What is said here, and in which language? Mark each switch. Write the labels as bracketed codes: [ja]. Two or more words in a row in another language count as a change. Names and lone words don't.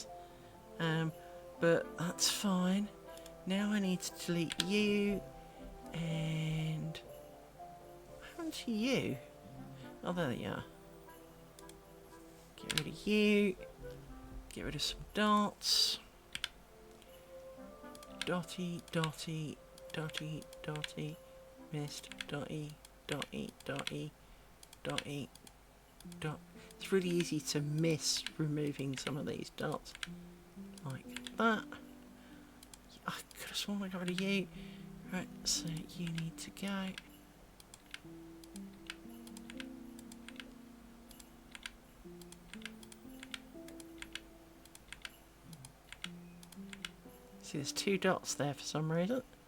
[en] But that's fine. Now I need to delete you. And what happened to you? Oh, there you are. Get rid of you. Get rid of some dots. Dotty, dotty, dotty, dotty. Missed. Dotty, dotty, dotty, dotty, dot. It's really easy to miss removing some of these dots. Like that. I could have sworn I got rid of you. Right, so you need to go. See, there's 2 dots there for some reason.